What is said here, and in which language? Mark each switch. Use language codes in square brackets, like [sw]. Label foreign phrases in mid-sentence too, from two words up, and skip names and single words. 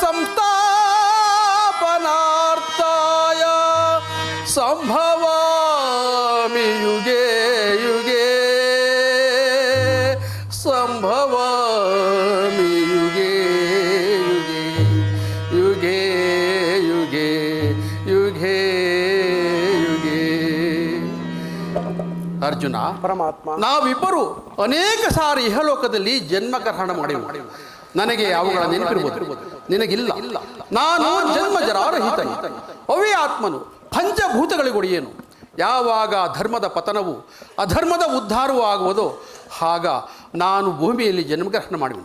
[sa] ಸಂಸ್ಥಾಪನಾರ್ಥಾಯ ಸಂಭವಾಮಿ ಯುಗೇ ಯುಗೇ ಸಂಭವಾಮಿ ಯುಗೇ ಯುಗೇ ಯುಗೇ ಯುಗೇ ಯುಗೇ ಯುಗೇ. [kn] ಅರ್ಜುನ, ಪರಮಾತ್ಮ, ನಾವಿಬ್ಬರು ಅನೇಕ ಸಾರಿ ಇಹಲೋಕದಲ್ಲಿ ಜನ್ಮಗ್ರಹಣ ಮಾಡಿವು. ನನಗೆ ಅವುಗಳ ನೆನಪಿರುವುದು, ನಿನಗಿಲ್ಲ. ನಾನು ಜನ್ಮ ಜರಾರಹಿತ, ಅವ್ಯಾತ್ಮನು, ಪಂಚಭೂತಗಳಿಗೊಡೆಯೇನು. ಯಾವಾಗ ಧರ್ಮದ ಪತನವು ಅಧರ್ಮದ ಉದ್ಧಾರವೂ ಆಗುವುದೋ ಆಗ ನಾನು ಭೂಮಿಯಲ್ಲಿ ಜನ್ಮಗ್ರಹಣ ಮಾಡುವೆನು.